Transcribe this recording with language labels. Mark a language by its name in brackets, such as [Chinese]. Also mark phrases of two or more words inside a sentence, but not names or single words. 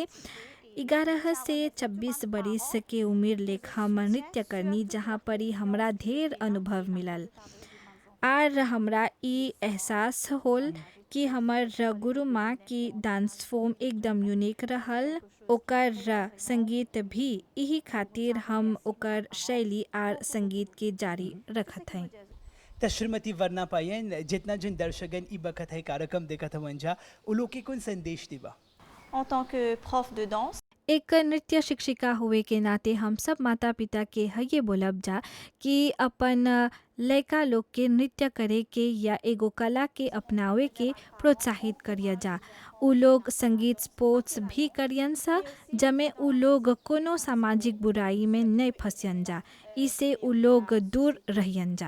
[Bhojpuri] 11 से 26 बरिस के उम्र लेख हम नृत्य करनी, जहाँ पर ही हमरा ढेर अनुभव मिलल आर हमरा ई एहसास होल कि हमर गुरु माँ की [English] dance form [Bhojpuri] एकदम यूनिक रहल। ओकर संगीत भी, यही खातिर हम ओकर शैली आर संगीत के जारी रखत हैं। त श्रीमती वर्णा पायन, जितना जिन दर्शकगण ई बखत है कार्यक्रम देखत हवन जा, उ लोग के कौन संदेश देबा? [French] En tant que prof de danse, [Bhojpuri] एक नृत्य शिक्षिका हुए के नाते हम सब माता पिता के ये बोलब जा कि अपन लड़का लोग के नृत्य करे के या एगो कला के अपनावे के प्रोत्साहित करिया जा। उ लोग संगीत स्पोर्ट्स भी करियन सा, जमे उ लोग कोनो सामाजिक बुराई में नहीं फंसियन जा, इसे उ लोग दूर रहियन जा।